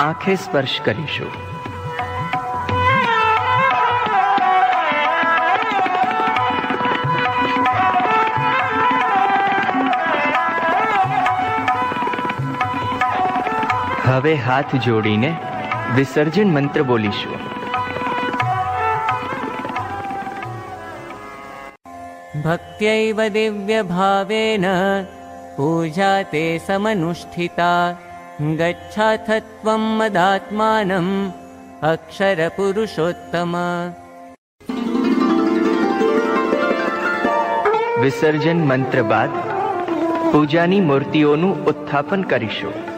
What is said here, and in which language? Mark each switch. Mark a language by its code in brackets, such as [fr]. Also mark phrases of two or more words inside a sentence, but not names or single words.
[gu] આંખે સ્પર્શ કરીશું. હવે હાથ જોડીને વિસર્જન મંત્ર બોલીશું. [sa] भक्त्यैव दिव्यभावेन पूजा ते समनुष्ठिता गच्छाथ त्वं मदात्मानम् अक्षरपुरुषोत्तम. [gu] વિસર્જન મંત્ર બાદ પૂજાની મૂર્તિઓનું ઉત્થાપન કરીશું.